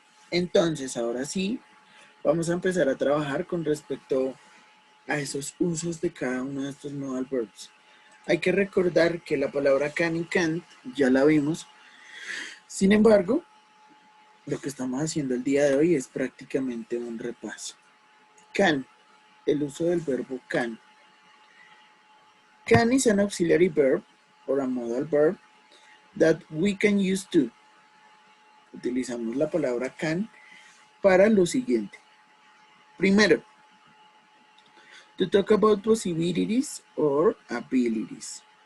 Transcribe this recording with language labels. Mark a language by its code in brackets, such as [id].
[es] Entonces, ahora sí, vamos a empezar a trabajar con respecto a esos usos de cada uno de estos modal verbs. Hay que recordar que la palabra can y can't ya la vimos. Sin embargo, lo que estamos haciendo el día de hoy es prácticamente un repaso. Can, el uso del verbo can. [en] Can is an auxiliary verb or a modal verb that we can use to. [es] Utilizamos la palabra can para lo siguiente. [en] Primero, to talk about possibilities or abilities.